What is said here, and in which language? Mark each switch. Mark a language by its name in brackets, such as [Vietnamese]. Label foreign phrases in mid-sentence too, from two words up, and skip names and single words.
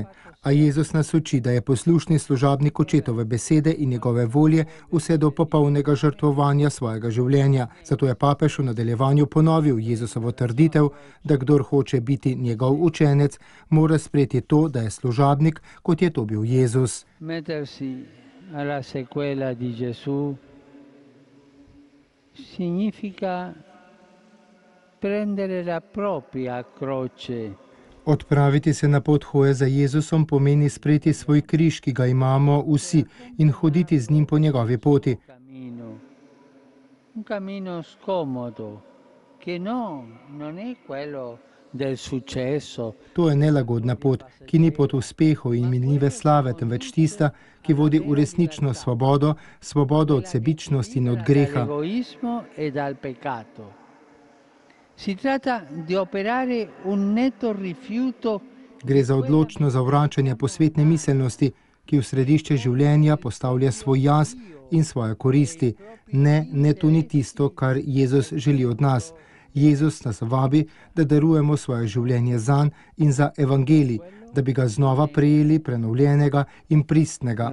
[Slovenian] A Jezus nas uči, da je poslušni služabnik očetove besede in njegove volje vse do popolnega žrtvovanja svojega življenja. Zato je papež v nadaljevanju ponovil Jezusovo trditev, da kdor hoče biti njegov učenec, mora sprejeti to, da je služabnik, kot je to bil Jezus. [Italian] Mettersi alla sequela di Gesù significa prendere la propria croce. [Slovenian] Odpraviti se na pot hoje za Jezusom pomeni sprejeti svoj križ, ki ga imamo vsi, in hoditi z njim po njegovi poti. [Italian] Un cammino scomodo, che non è quello del successo. [Slovenian] To je nelagodna pot, ki ni pot uspehov in minljive slave, temveč tista, ki vodi v resnično svobodo, svobodo od sebičnosti in od greha. [Italian] Si tratta di operare un netto rifiuto. [Slovenian] Gre za odločno zavračanje posvetne miselnosti, ki v središče življenja postavlja svoj jaz in svoje koristi. Ne, to ni tisto, kar Jezus želi od nas. Jezus nas vabi, da darujemo svoje življenje zanj in za evangelij, da bi ga znova prejeli prenovljenega in pristnega.